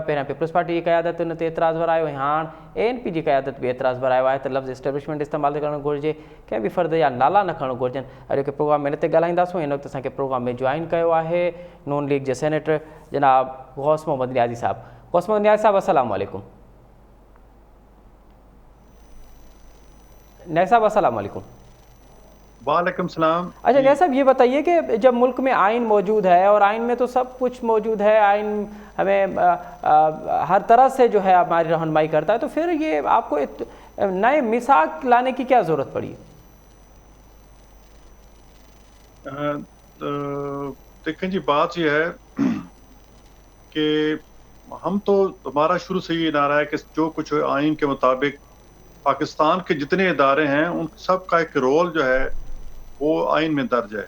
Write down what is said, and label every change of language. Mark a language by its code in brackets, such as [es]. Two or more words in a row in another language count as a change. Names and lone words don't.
[sd] पहिरियां पीपल्स पार्टी जी क़यादत उन ते एतिराज़ु भरायो, ऐं हाणे ANP जी क़यादत बि एतिराज़ु भरायो आहे त लफ़्ज़ इस्टेब्लिशमेंट इस्तेमालु करणु घुरिजे, कंहिं बि फ़र्द जा नाला न खणणु घुरिजनि। अॼु के प्रोग्राम में हिन ते ॻाल्हाईंदासूं। हिन वक़्तु असांखे प्रोग्राम में जॉइन कयो आहे नून लीग जे सेनेटर जनाब गौस मोहम्मद नियाज़ी साहब। गौस मोहम्मद नियाज़ी साहब, [ar] السلام علیکم. [sd] नियाज़ी साहब, [ar] السلام علیکم. وعلیکم السلام. [ur] اچھا نیازی صاحب، یہ بتائیے کہ جب ملک میں آئین موجود ہے، اور آئین میں تو سب کچھ موجود ہے، آئین ہمیں ہر طرح سے جو ہے ہماری رہنمائی کرتا ہے، تو پھر یہ آپ کو نئے میثاق لانے کی کیا ضرورت پڑی? دیکھیں جی، بات یہ ہے کہ ہم تو ہمارا شروع سے یہ نعرہ ہے کہ جو کچھ آئین کے مطابق پاکستان کے جتنے ادارے ہیں ان سب کا ایک رول جو ہے وہ آئین میں درج ہے.